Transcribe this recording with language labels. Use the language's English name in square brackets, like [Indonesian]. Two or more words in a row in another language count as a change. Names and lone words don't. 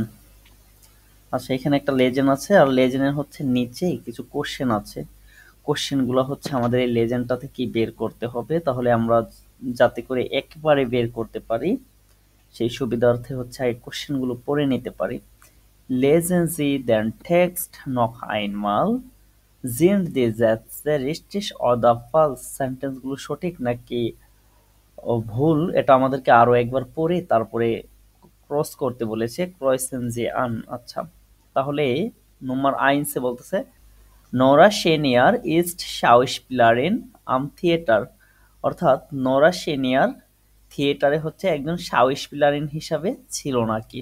[Bangla] আচ্ছা এখানে একটা লেজেন্ড আছে আর লেজেন্ডের হচ্ছে নিচেই কিছু কোশ্চেন আছে, কোশ্চেন গুলো হচ্ছে আমাদের এই লেজেন্ডটা থেকে বের করতে হবে, তাহলে আমরা যাতে করে একবারে বের করতে পারি সেই সুবিধার্থে হচ্ছে এই কোশ্চেন গুলো পড়ে নিতে পারি। [German] Lesen Sie den Text noch einmal. Sind die Sätze richtig oder falsch? [Bangla] সেন্টেন্স গুলো সঠিক নাকি ভুল, এটা আমাদেরকে আরো একবার পড়ে তারপরে ক্রস করতে বলেছে, [German] Kreuzen Sie an. [Bangla] আচ্ছা তাহলে নম্বর আইনসে বলতেছে নোরা সেনিয়ার [German] ist Schauspielerin am Theater, [Bangla] অর্থাৎ নোরা সেনিয়ার থিয়েটারে হচ্ছে একজন শাউসপিলারিন হিসাবে ছিল নাকি।